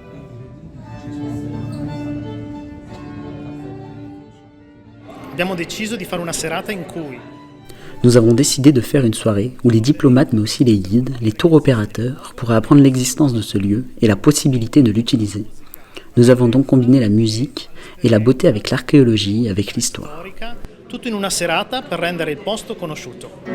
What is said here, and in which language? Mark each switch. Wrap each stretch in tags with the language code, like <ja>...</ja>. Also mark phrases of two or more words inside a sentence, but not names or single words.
<fr>Nous avons décidé de faire une soirée où les diplomates mais aussi les guides, les tours opérateurs pourraient apprendre l'existence de ce lieu et la possibilité de l'utiliser. Nous avons donc combiné la musique et la beauté avec l'archéologie, avec l'histoire.</fr> <it>Tutto in una serata per rendere il posto conosciuto.</it>